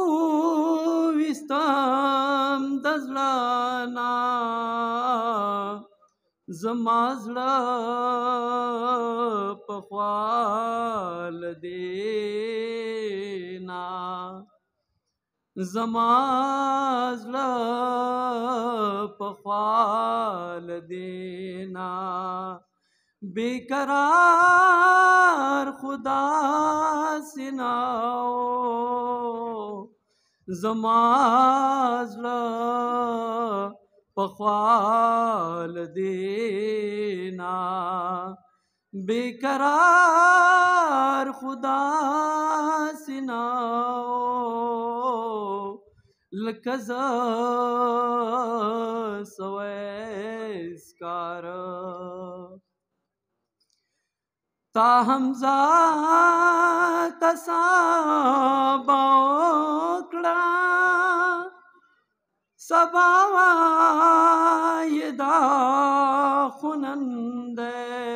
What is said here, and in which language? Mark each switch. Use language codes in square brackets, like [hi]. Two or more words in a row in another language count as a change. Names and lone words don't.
[ps] وویستم د زړه نه زما زړه په خوا له دې نه زما زړه په خوا له دې نه [ur] بیقرار خدا سے نہ ہو [ps] زما زړه په خوا له دې نه [ur] بیقرار خدا سے نہ ہو [ps] لکه زه سوی سکاره. تا حمزه ته سبا وکړه سبا وایې دا خو نن دی